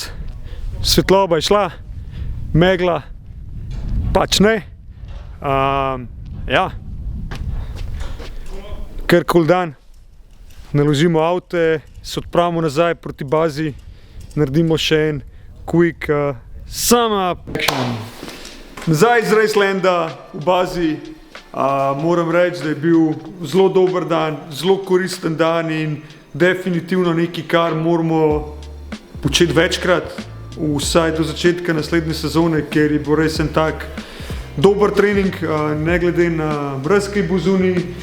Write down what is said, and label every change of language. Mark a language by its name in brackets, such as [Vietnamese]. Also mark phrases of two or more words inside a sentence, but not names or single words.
[Slovenian] Svetloba je šla, megla pač ne. Ja, kar kol dan, naložimo avte, se odpravimo nazaj proti bazi, naredimo še en [English] quick sum up. [Slovenian] Nazaj iz Racelanda v bazi, moram reči, da je bil zelo dober dan, zelo koristen dan in definitivno nekaj, kar moramo početi večkrat, vsaj do začetka naslednje sezone, ker je bil res en tak dober trening, ne glede na brezkaj bo zunaj,